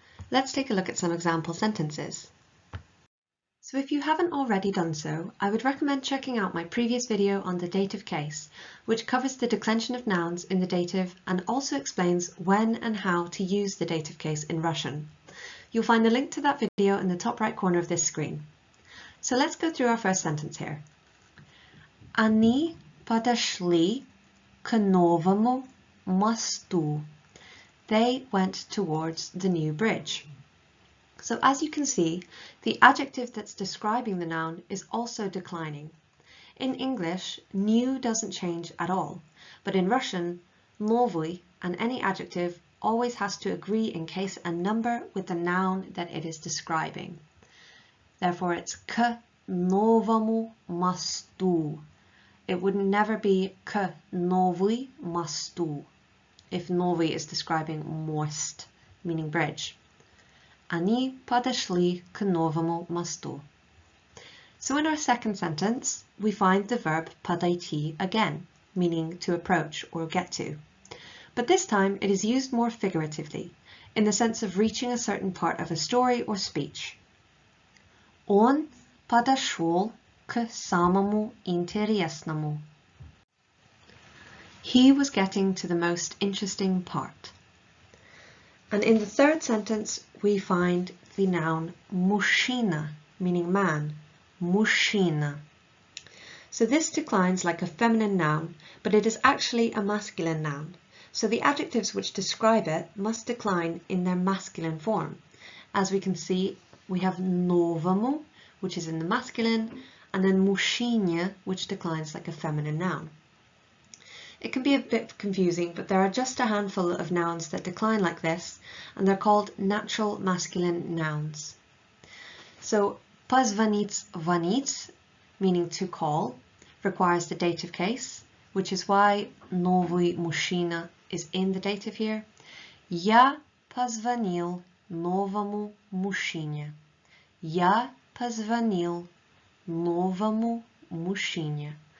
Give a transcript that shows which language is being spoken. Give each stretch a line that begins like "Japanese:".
English: Let's take a look at some example sentences. So if you haven't already done so, I would recommend checking out my previous video on the dative case, which covers the declension of nouns in the dative and also explains when and how to use the dative case in Russian. You'll find the link to that video in the top right corner of this screen. So let's go through our first sentence here.
Russian: Они подошли к новому мосту.
English: They went towards the new bridge. So as you can see, the adjective that's describing the noun is also declining. In English, new doesn't change at all, but in Russian, новый and any adjective always has to agree in case and number with the noun that it is describing. Therefore, it's
Russian: к новому мосту.
English: It would never be
Russian: к новый мосту
English: if новый is describing most, meaning bridge.
Russian: Они подошли к новому мосту.
English: So in our second sentence, we find the verb подойти again, meaning to approach or get to. But this time it is used more figuratively, in the sense of reaching a certain part of a story or speech.
Russian: Он подошел к самому интересному.
English: He was getting to the most interesting part. And in the third sentence, we find the noun мужчина, meaning man, мужчина. So this declines like a feminine noun, but it is actually a masculine noun. So the adjectives which describe it must decline in their masculine form. As we can see, we have новому, which is in the masculine, and then мужчине, which declines like a feminine noun. It can be a bit confusing, but there are just a handful of nouns that decline like this, and they're called natural masculine nouns. So,
Russian: позвонить, звонить,
English: meaning to call, requires the dative case, which is why
Russian: новый мужчина
English: is in the dative here.
Russian: Я позвонил новому мужчине. Я позвонил новому мужчине.